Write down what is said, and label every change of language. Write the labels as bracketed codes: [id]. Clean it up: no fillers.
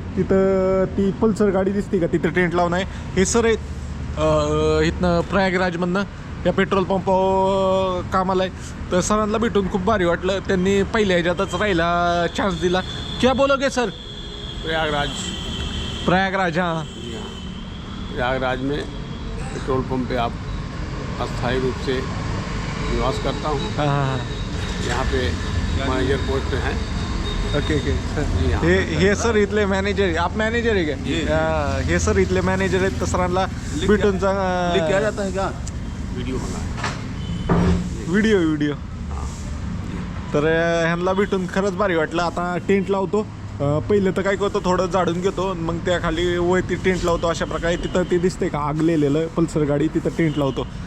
[mr] तिथं ती पल्सर गाडी दिसते का तिथं टेंट लावून आहे. हे सर आहेत इथनं प्रयागराजमधनं या पेट्रोल पंपावर कामाला आहे. तर सरांना भेटून खूप भारी वाटलं. त्यांनी पहिल्या ह्याच्यातच राहायला चान्स दिला. [hi] क्या बोलोगे सर? प्रयागराज हाँ प्रयागराज में पेट्रोल पंप पे आप अस्थायी रूप से निवास करता हूँ. हाँ यहाँ पे मैनेजर पोस्ट हैं. [mr] ओके हे सर इथले मॅनेजर. आप मॅनेजर आहे का? हे सर इथले मॅनेजर आहेत. तर सरांना भेटून [hi] क्या जाता है क्या वीडियो बना [mr] व्हिडिओ. तर ह्यांना भेटून खरंच भारी वाटलं. आता टेंट लावतो. पहिलं तर काय करतो थोडं झाडून घेतो मग त्या खाली वरती टेंट लावतो. अशा प्रकारे तिथं ते दिसते का आगलेलं पल्सर गाडी तिथं टेंट लावतो.